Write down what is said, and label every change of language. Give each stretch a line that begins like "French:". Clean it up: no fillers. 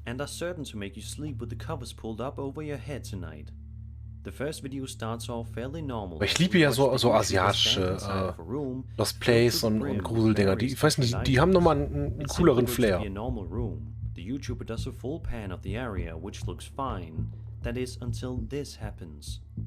English: And are certain to make you sleep with the covers pulled up over your head tonight. The first video starts off fairly normal.
German: Aber ich liebe ja so asiatische Lost Plays und Gruseldinger. Die, ich weiß nicht, die haben nochmal einen cooleren Flair.
English: The YouTuber does a full pan of the area, which looks fine. That is, until this happens.